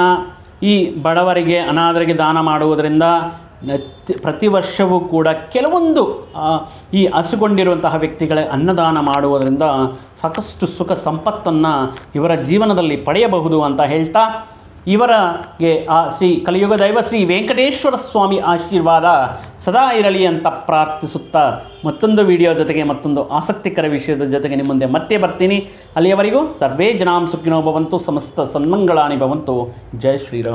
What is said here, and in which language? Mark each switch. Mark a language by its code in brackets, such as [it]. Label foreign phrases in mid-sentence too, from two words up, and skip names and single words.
[kn] ಈ ಬಡವರಿಗೆ, ಅನಾಥರಿಗೆ ದಾನ ಮಾಡುವುದರಿಂದ, ಪ್ರತಿ ವರ್ಷವೂ ಕೂಡ ಕೆಲವೊಂದು ಈ ಹಸುಗೊಂಡಿರುವಂತಹ ವ್ಯಕ್ತಿಗಳೇ ಅನ್ನದಾನ ಮಾಡುವುದರಿಂದ ಸಾಕಷ್ಟು ಸುಖ ಸಂಪತ್ತನ್ನು ಇವರ ಜೀವನದಲ್ಲಿ ಪಡೆಯಬಹುದು ಅಂತ ಹೇಳ್ತಾ, ಇವರಿಗೆ ಆ ಶ್ರೀ ಕಲಿಯುಗ ದೈವ ಶ್ರೀ ವೆಂಕಟೇಶ್ವರ ಸ್ವಾಮಿ ಆಶೀರ್ವಾದ ಸದಾ ಇರಲಿ ಅಂತ ಪ್ರಾರ್ಥಿಸುತ್ತಾ ಮತ್ತೊಂದು ವಿಡಿಯೋ ಜೊತೆಗೆ ಮತ್ತೊಂದು ಆಸಕ್ತಿಕರ ವಿಷಯದ ಜೊತೆಗೆ ನಿಮ್ಮ ಮುಂದೆ ಮತ್ತೆ ಬರ್ತೀನಿ. [sa] ಅಲ್ಲಿಯವರೆಗೂ ಸರ್ವೇ ಜನಾಂ ಸುಖಿನೋ ಭವಂತು, ಸಮಸ್ತ ಸನ್ಮಂಗಳಾನಿ ಭವಂತು. [hi] ಜೈ ಶ್ರೀರಾಮ್.